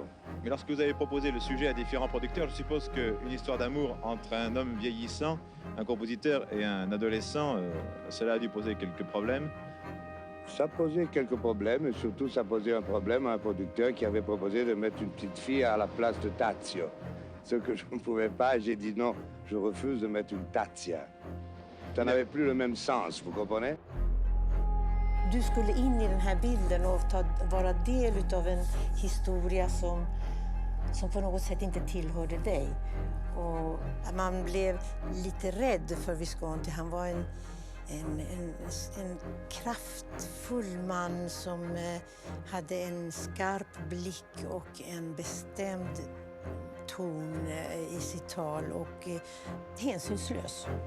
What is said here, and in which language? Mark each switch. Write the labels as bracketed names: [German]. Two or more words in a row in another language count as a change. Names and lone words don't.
[French] Mais lorsque vous avez proposé le sujet à différents producteurs, je suppose qu'une histoire d'amour entre un homme vieillissant, un compositeur et un adolescent, cela a dû poser quelques problèmes. Ça posait quelques problèmes, et surtout ça posait un problème à un producteur qui avait proposé de mettre une petite fille à la place de Tadzio. Ce que je ne pouvais pas, j'ai dit non, je refuse de mettre une Tadzia. Ça n'avait plus le même sens, vous comprenez? [Swedish] Du skulle in i den här bilden och vara del av en historia som på något sätt inte tillhörde dig. Och man blev lite rädd för Visconti. Han var en kraftfull man som hade en skarp blick och en bestämd ton i sitt tal och hänsynslös.